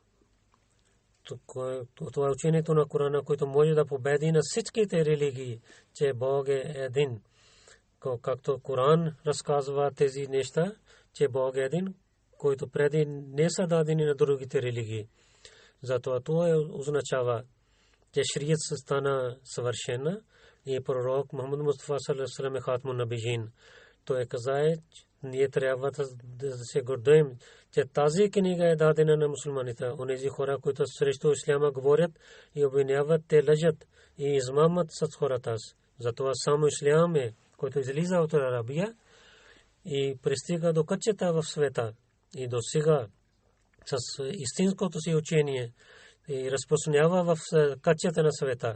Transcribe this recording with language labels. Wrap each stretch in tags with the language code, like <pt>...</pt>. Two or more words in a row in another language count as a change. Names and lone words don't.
<bg>Това е учението на Корана, който може да победи на всичките религии, че Бог е един. Както Коран разказва тези неща, че Бог е един, който преди не са дадени на другите религии. Затова това означава, че шарият стана съвършена и пророк Мухаммад Мустафа</bg> <ar>صلى الله عليه وسلم</ar> <bg>е</bg> <ar>خاتم النبيين.</ar> <bg>Той каза, ние трябва да се гордеем, че тази книга е дадена на мусулманите. Онези хора, които срещу исляма говорят и обвиняват, те лъжат и измамат с хората. Затова само ислям е, който излиза от Арабия и пристига до кътчета в света и до сега с истинското си учение и разпространява в кътчета на света.</bg>